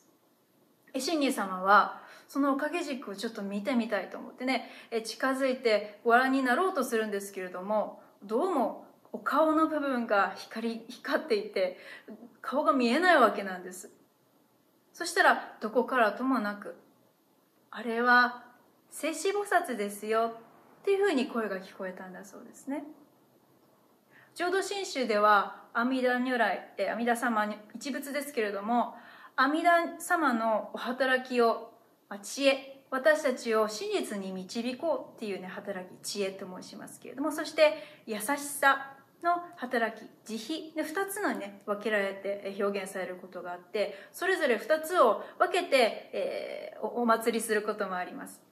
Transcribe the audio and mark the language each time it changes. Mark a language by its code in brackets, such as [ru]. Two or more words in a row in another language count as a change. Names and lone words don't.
[ja] 親鸞様はそのお掛け軸をちょっと見てみたいと思ってね、近づいてご覧になろうとするんですけれども、どうもお顔の部分が光っていて顔が見えないわけなんです。そしたらどこからともなく、あれは聖子菩薩ですよっていうふうに声が聞こえたんだそうですね。浄土真宗では阿弥陀如来、阿弥陀様の一仏ですけれども、阿弥陀様のお働きを、知恵、私たちを真実に導こうっていう働き、知恵と申しますけれども、そして優しさの働き、慈悲で2つの分けられて表現されることがあって、それぞれ2つを分けて、お祭りすることもあります。